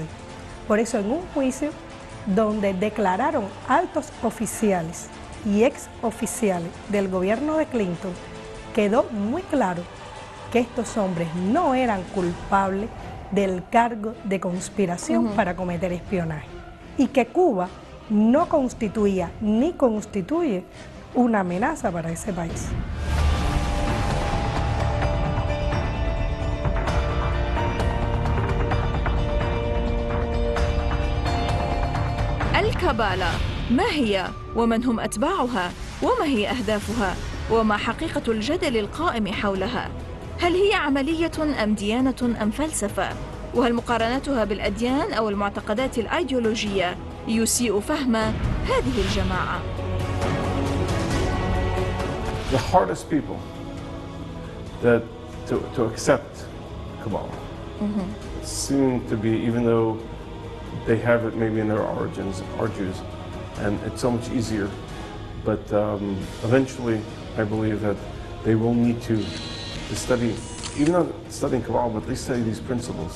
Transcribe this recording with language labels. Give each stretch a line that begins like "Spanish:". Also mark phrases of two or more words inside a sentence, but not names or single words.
Spanish: Por eso en un juicio donde declararon altos oficiales y ex oficiales del gobierno de Clinton, quedó muy claro que estos hombres no eran culpables del cargo de conspiración para cometer espionaje y que Cuba no constituía ni constituye una amenaza para ese país.
Arabic: الكبالة ما هي ومن هم أتباعها وما هي أهدافها وما حقيقة الجدل القائم حولها؟ هل هي عملية أم ديانة أم فلسفة؟ وهل مقارنتها بالأديان أو المعتقدات الأيديولوجية يسيء فهم هذه الجماعة؟
English: The hardest people to accept Kabbalah seem to be, even though they have it maybe in their origins, are Jews, and it's so much easier. But eventually, I believe that they will need to study, even not studying Kabbalah, but at least study these principles.